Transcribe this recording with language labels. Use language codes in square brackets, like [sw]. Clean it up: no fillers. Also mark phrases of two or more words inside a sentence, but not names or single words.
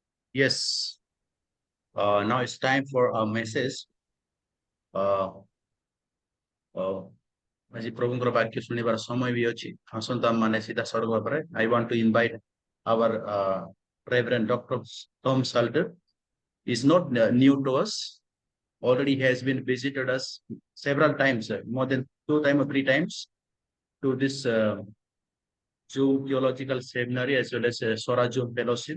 [en] Yes, now it's time for a message. [or] Uh, uh, ଆଜି ପ୍ରଭୁଙ୍କର ବାକ୍ୟ ଶୁଣିବାର ସମୟ ବି ଅଛି ଆସନ୍ତୁ ଆମମାନେ ସିଧା ସଡ଼କ ଉପରେ [en] I want to invite our Reverend Dr. Tom Salter. Is not new to us. Already he has been visited us several times, more than 2 times or 3 times to this Zoom Theological Seminary as well as Sora Zoom Fellowship.